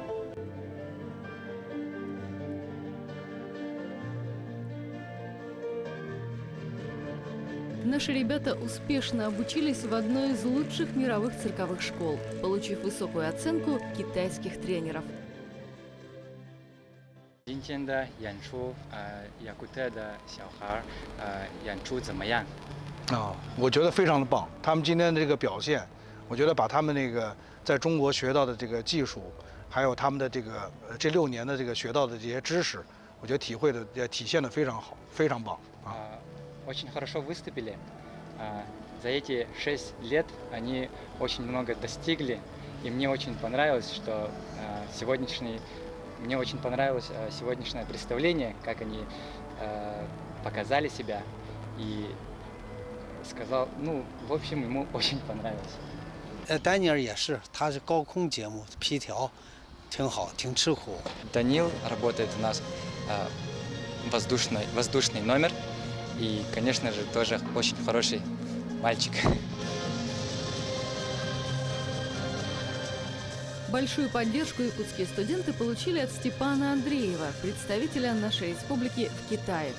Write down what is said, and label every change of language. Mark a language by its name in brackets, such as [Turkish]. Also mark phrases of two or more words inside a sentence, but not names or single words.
[Russian] Наши ребята успешно обучились в одной из лучших мировых цирковых школ, получив высокую оценку китайских тренеров. [Chinese] 今天的演出，雅库特的小孩演出怎么样？我觉得非常的棒。他们今天的这个表现，我觉得把他们那个在中国学到的这个技术，还有他们的这6年的这个学到的这些知识，我觉得体现的非常好，非常棒啊。 [Russian] Очень хорошо выступили. За эти 6 лет они очень много достигли, и мне очень понравилось, что Мне очень понравилось сегодняшнее представление, как они показали себя, и сказал, в общем, ему очень понравилось. [Chinese] Даниил 也是，他是高空节目皮条，挺好，挺吃苦。 [Russian] Даниил работает у нас воздушный номер, и, конечно же, тоже очень хороший мальчик. Большую поддержку якутские студенты получили от Степана Андреева, представителя нашей республики в Китае.